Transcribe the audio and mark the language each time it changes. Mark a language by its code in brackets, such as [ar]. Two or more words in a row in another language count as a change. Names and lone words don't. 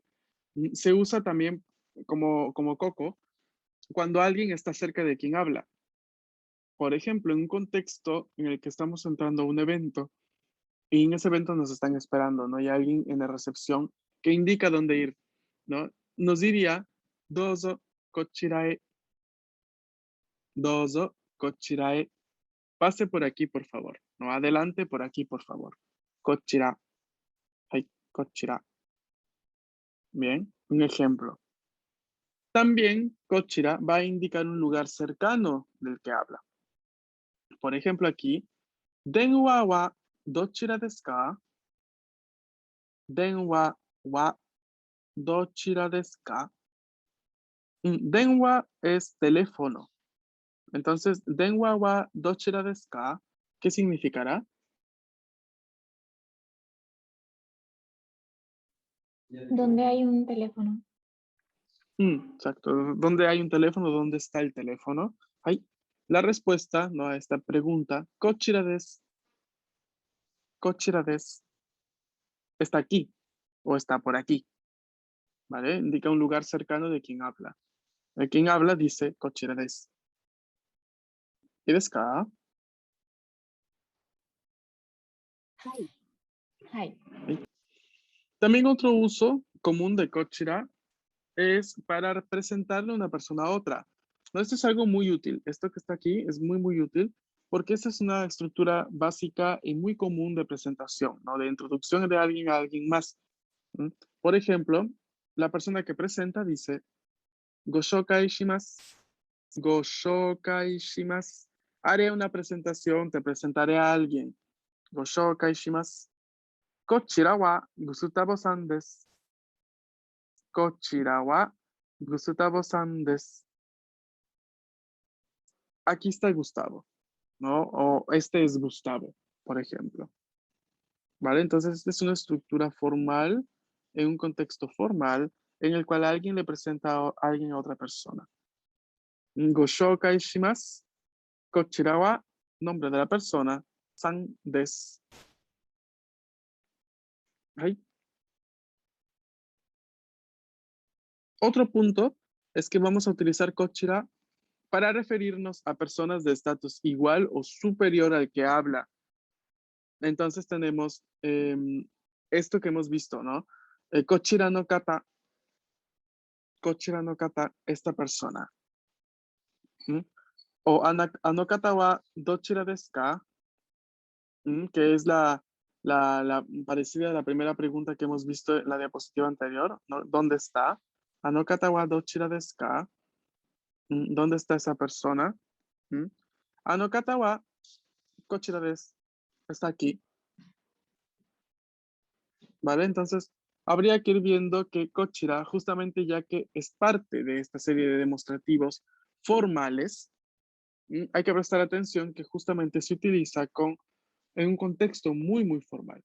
[es] Se usa también como koko cuando alguien está cerca de quien habla. Por ejemplo, en un contexto en el que estamos entrando a un evento y en ese evento nos están esperando, ¿no? Hay alguien en la recepción que indica dónde ir, ¿no? Nos diría, [ja] どうぞこちらへ、どうぞこちらへ. [es] Pase por aquí, por favor. No, adelante por aquí, por favor. [ja] Kochira. はい、こちら. [es] Bien, un ejemplo. También kochira va a indicar un lugar cercano del que habla. Por ejemplo, aquí, [ja] 電話はどちらですか? 電話はどちらですか? [es] Denwa es teléfono. Entonces, [ja] 電話はどちらですか? [es] ¿Qué significará? ¿Dónde hay un teléfono? Exacto. ¿Dónde hay un teléfono? ¿Dónde está el teléfono? Ahí. La respuesta, ¿no? A esta pregunta, [ja] こちらです. こちらです. [es] Está aquí o está por aquí. ¿Vale? Indica un lugar cercano de quien habla. El quien habla dice [ja] こちらです. [es] ¿Y [ja] ですか? [es] Hai. También otro uso común de kochira es para representarle a una persona a otra. No, esto es algo muy útil. Esto que está aquí es muy, muy útil porque esta es una estructura básica y muy común de presentación, ¿no? De introducción de alguien a alguien más. Por ejemplo, la persona que presenta dice, [ja] ご紹介します. ご紹介します. [es] Haré una presentación, te presentaré a alguien. [ja] ご紹介します。こちらはグスタボさんです. こちらはグスタボさんです. [es] Aquí está Gustavo, ¿no? O este es Gustavo, por ejemplo. ¿Vale? Entonces, esta es una estructura formal, en un contexto formal, en el cual alguien le presenta a alguien a otra persona. [ja] ご紹介します. こちらは, [es] nombre de la persona, [ja] さんです. [es] Ahí. Otro punto es que vamos a utilizar kochira para referirnos a personas de estatus igual o superior al que habla. Entonces tenemos esto que hemos visto, ¿no? [ja] こちらの方, [es] esta persona. [ja] あの方はどちらですか? [es] Que es la parecida a la primera pregunta que hemos visto en la diapositiva anterior, ¿no? ¿Dónde está? [ja] あの方はどちらですか? [es] ¿Dónde está esa persona? [ja] あの方はこちらです. [es] Está aquí. ¿Vale? Entonces, habría que ir viendo que kochira, justamente ya que es parte de esta serie de demostrativos formales, hay que prestar atención que justamente se utiliza en un contexto muy, muy formal.